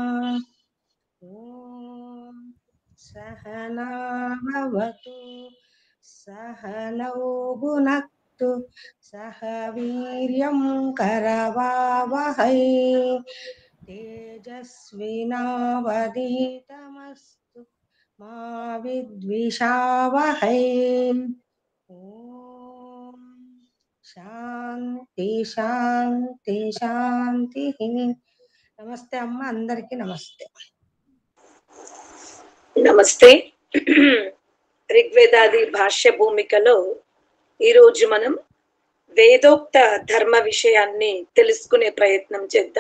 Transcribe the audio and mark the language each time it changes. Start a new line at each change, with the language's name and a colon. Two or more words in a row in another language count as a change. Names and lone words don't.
Sanskrit: ॐ सहना भवतु सहनौ भुनक्तु सहवीर्यं करवावहै तेजस्विनावदितमस्तु मा विद्विषावहै. Om శాంతి శాంతి శాంతి.
Telugu: నమస్తే అమ్మ, అందరికి నమస్తే. నమస్తే. ఋగ్వేదాది భాష్య భూమికలో ఈరోజు మనం వేదోక్త ధర్మ విషయాన్ని తెలుసుకునే ప్రయత్నం చేద్దాం.